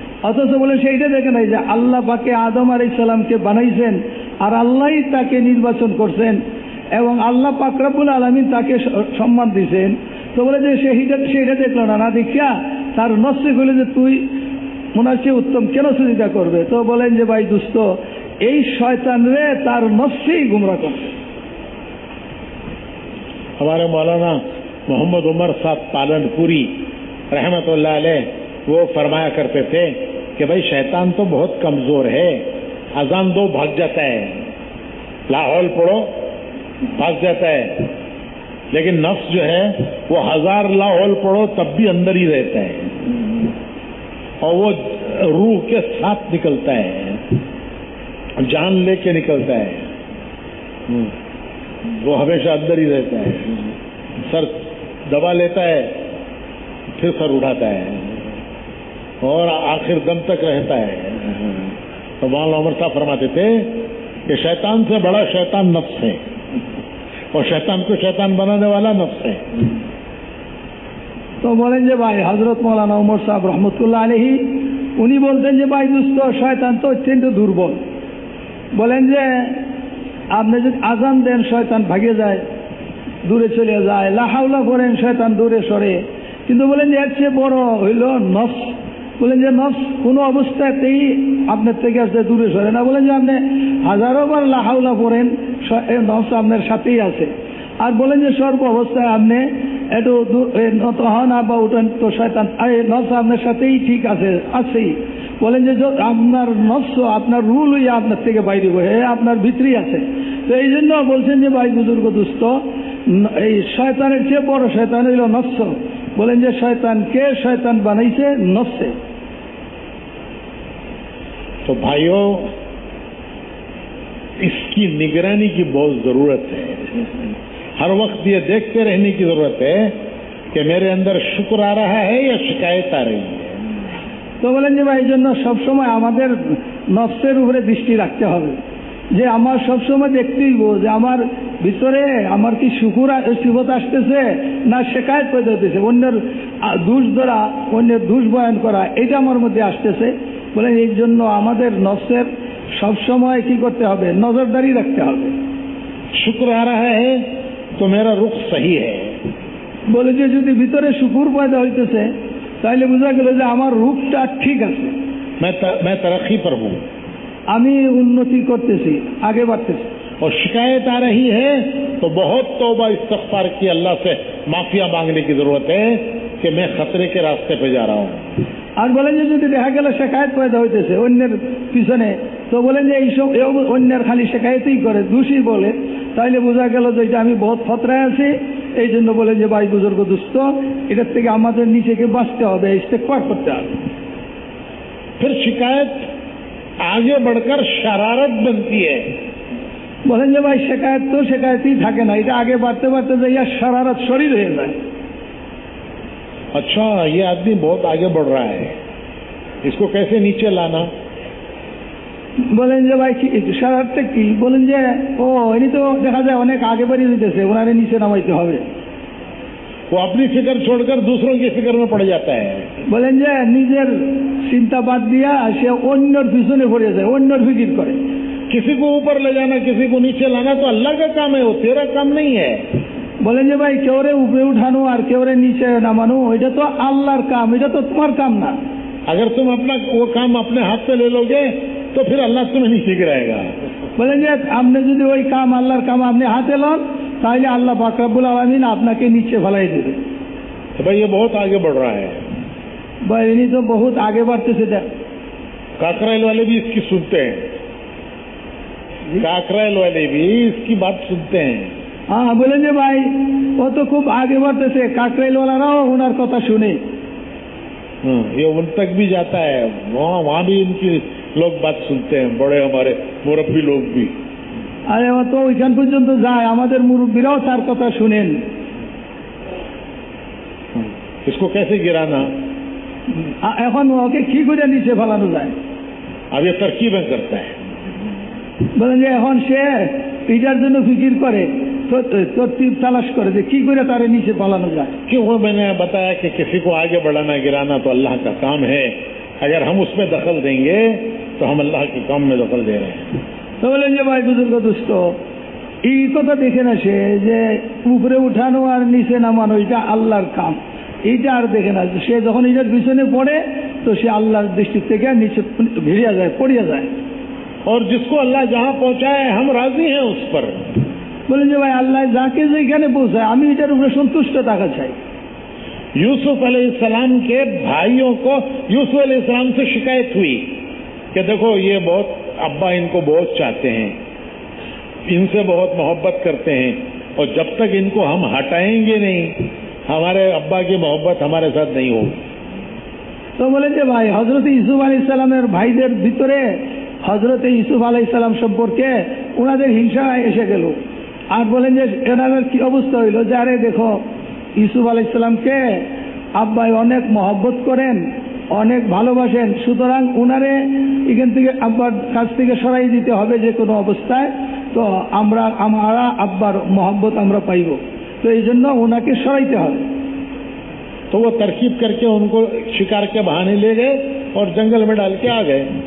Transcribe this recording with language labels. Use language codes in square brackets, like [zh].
[bn] অথচ বলে সেইটা দেখে নাই যে আল্লাহ পাকে আদম আলাইহিস সালামকে বানাইছেন আর আল্লাহই তাকে নির্বাচন করছেন এবং আল্লাহ পাক রব্বুল আলামিন তাকে সম্মান দিয়েছেন। তো বলে যে সেইটা দেখলো না, না দেখিয়া তার নফসে কইলে যে তুই ওনার চেয়ে উত্তম, কেন সজিদা করবে? তো বলেন যে ভাই দুস্থ, এই শয়তান রে তার নফসেই গুমরা করছে। [hi] हमारे मौलाना मोहम्मद उमर साहब पालनपुरी रहमतुल्लाह अलैह वो फरमाया करते थे कि भाई शैतान तो बहुत कमजोर है, अजान दो भाग जाता है, लाहौल पढ़ो भाग जाता है, लेकिन नफ्स जो है वो 1000 लाहौल पढ़ो तब भी अंदर ही रहता है और वो रूह के साथ निकलता है, जान लेके निकलता है, वो हमेशा अंदर ही रहता है। सर दबा लेता है, फिर सर उठाता है और आखिर दम तक रहता है। तो मौलाना उमर साहब फरमाते थे कि शैतान से बड़ा शैतान नफ्स है और शैतान को शैतान बनाने वाला नफ्स है। [bn] तो বলেন যে ভাই হযরত মৌলানা উমর সাহেব রহমতুল্লাহ আলাইহি উনি বলতেন যে ভাই দোস্ত, শয়তান তো অত্যন্ত দুর্বল। বলেন যে আপনি যদি আজান দেন শয়তান ভাগে যায়, দূরে চলে যায়, লা হাওলা করেন শয়তান দূরে সরে। কিন্তু বলেন যে এর চেয়ে বড় হইল নফস। বলেন যে নফস কোনো অবস্থাতেই আপনার থেকে আসতে দূরে সরে না। বলেন যে আপনি হাজারো বার লা হাওলা করেন, নফস আপনার সাথেই আছে। আর বলেন যে সর্ব অবস্থায় আপনি একটু নত হন বা উঠেন, তো শয়তান নফস আপনার সাথেই ঠিক আছে, আছেই। বলেন যে আপনার নফস আপনার রুল হইয়া আপনার থেকে বাইরে হয়ে আপনার ভিতরেই আছে। তো এই জন্য বলছেন যে ভাই বুজুর্গ দুস্থ, এই শয়তানের চেয়ে বড় শয়তান হইল নফস। বলেন যে শয়তানকে শয়তান বানাইছে নফসে। [hi] तो भाइयों, इसकी निगरानी की बहुत जरूरत है। हर वक्त ये देखते रहने की जरूरत है कि मेरे अंदर शुक्र आ रहा है या शिकायत आ रही है। [bn] তো বলেন যে ভাই এই জন্য সবসময় আমাদের নফসের উপরে দৃষ্টি রাখতে হবে, যে আমার সবসময় দেখতেই যে আমার ভিতরে আমার কি সিফত আসতেছে না শিকায়ত পয়দা হতেছে, অন্যের দোষ ধরা, অন্যের দোষ বয়ান করা, এটা আমার মধ্যে আসতেছে। বলেন এই জন্য আমাদের নফসের সবসময় কি করতে হবে, নজরদারি রাখতে হবে। [hi] शुक्र आ रहा है तो मेरा रुख सही है। [bn] বলে যে যদি ভিতরে শুকুর পয়দা হইতেছে তাহলে বোঝা গেল যে আমার রূপটা ঠিক আছে, [hi] मैं तरक्की पर हूँ, [bn] আমি উন্নতি করতেছি, আগে বাড়তেছি। [hi] और शिकायत आ रही है तो बहुत तौबा इस्तगफार की, अल्लाह से माफिया मांगने की जरूरत है कि मैं खतरे के रास्ते पे जा रहा हूँ। [bn] আর বলেন যে যদি দেখা গেল শিকায়ত পয়দা হইতেছে অন্যের পিছনে, তো বলেন যে এইসব অন্যের খালি শিকায়তই করে, দোষী বলে, তাইলে বোঝা গেল যে এটা আমি বহুত খতরায় আছি। এই জন্য বলেন যে ভাই বুজুর্গ দুস্থ, এটার থেকে আমাদের নিজেকে বাঁচতে হবে, ইস্তেগফার করতে হবে। [hi] फिर शिकायत आगे बढ़कर शरारत बनती है। [bn] বলেন যে ভাই শিকায়ত তো শিকায়তই থাকে না, এটা আগে বাড়তে বাড়তে যাইয়া শরারত শরীর হয়ে যায়। [hi] अच्छा, ये आदमी बहुत आगे बढ़ रहा है, इसको कैसे नीचे लाना? [bn] বলেন যে ভাই শরারতটা কি? বলেন যে ও এনি তো দেখা যায় অনেক আগে বাড়িয়ে দিতেছে, ওনারে নিচে নামাইতে হবে। [hi] वो अपनी फिक्र छोड़कर दूसरों की फिक्र में पड़ जाता है। [bn] বলেন যে নিজের চিন্তা বাদ দিয়া সে অন্যর পিছনে পড়ে যায়, অন্যর ফিকির করে। [hi] किसी को ऊपर ले जाना, किसी को नीचे लाना तो अल्लाह का काम है, वो तेरा काम नहीं है। [bn] বলেন যে ভাই কেউরে উপরে উঠানো আর কেউরে নিচে নামানো এটা তো আল্লাহর কাম, এটা তো তোমার কাম না। [hi] अगर तुम अपना वो काम अपने हाथ पे ले लोगे तो फिर अल्लाह तुम्हें नीचे गिराएगा। [bn] বলেন যে আপনি যদি ওই কাম আল্লাহর কাম আপনি হাতে লন তাহলে আল্লাহ পাক রব্বুল আলামিন আপনাকে নিচে ফেলাই দেবে। [hi] तो भाई ये बहुत आगे बढ़ रहा है। [bn] ভাই ইনি তো বহুত আগে বাড়তেছে। [hi] काकराइल वाले भी इसकी सुनते हैं, काकराइल वाले भी इसकी बात सुनते हैं। [bn] হ্যাঁ বলেন যে ভাই ও তো খুব আগে বাড়তেছে, কাকরাইল ওয়ালারাও ওনার কথা শুনে। [hi] ये उन तक भी जाता है, वहाँ भी इनकी लोग बात सुनते हैं, बड़े हमारे मुरब्बी लोग भी। [bn] আরে ও তো ওইখান পর্যন্ত যায়, আমাদের মুরব্বীরাও তার কথা শুনেন। [hi] इसको कैसे गिराना? [bn] এখন ওকে কি করে নিচে ফেলানো যায়? [hi] अब ये तरकीबें करता है। [bn] বলেন যে এখন সে এটার জন্য ফিকির করে, তরতিব তালাশ করে যে কি করে তারে নিচে ফেলানো যায়। [hi] क्यों? मैंने बताया कि किसी को आगे बढ़ाना गिराना तो अल्लाह का काम है, अगर हम उसमें दखल देंगे तो हम अल्लाह के काम में दखल दे रहे हैं। [bn] তো বলেন যে ভাই বুজুর্গ দুষ্ট, এই কথা দেখে না সে যে উপরে উঠানো আর নিচে নামানো এটা আল্লাহর কাম, এইটা আর দেখে না। সে যখন এটার পিছনে পড়ে তো সে আল্লাহর দৃষ্টি থেকে নিচে ভিড়িয়া যায়, পড়িয়া যায়। [hi] और जिसको अल्लाह जहाँ पहुँचाए हम राजी हैं उस पर। [bn] বলেন যে ভাই আল্লাহ যাকে যেখানে পৌঁছায় আমি এটার উপরে সন্তুষ্ট থাকা চাই। [hi] यूसुफ अलैहिस्सलाम के भाइयों को यूसुफ अलैहिस्सलाम से शिकायत हुई कि देखो ये बहुत, अब्बा इनको बहुत चाहते हैं, इनसे बहुत मोहब्बत करते हैं, और जब तक इनको हम हटाएंगे नहीं हमारे अब्बा की मोहब्बत हमारे साथ नहीं होगी। [bn] তো বলেন যে ভাই হযরত ইউসুফ আলাইহিস সালামের ভাইদের ভিতরে হযরত ইউসুফ আলাইহিস সালাম সম্পর্কে ওনাদের হিংসা এসে গেল। আর বলেন যে এনাদের কি অবস্থা হইল, যে আরে দেখো ইউসুফ আলাইহিস সালামকে আব্বাই অনেক মহব্বত করেন, অনেক ভালোবাসেন, সুতরাং উনারে এখান থেকে আব্বার কাছ থেকে সরাই দিতে হবে যে কোনো অবস্থায়, তো আমরা আব্বার মহব্বত আমরা পাইব, তো এই জন্য ওনাকে সরাইতে হবে। [hi] तो वो तरकीब करके उनको शिकार के बहाने ले गए और जंगल में डाल के आ गए।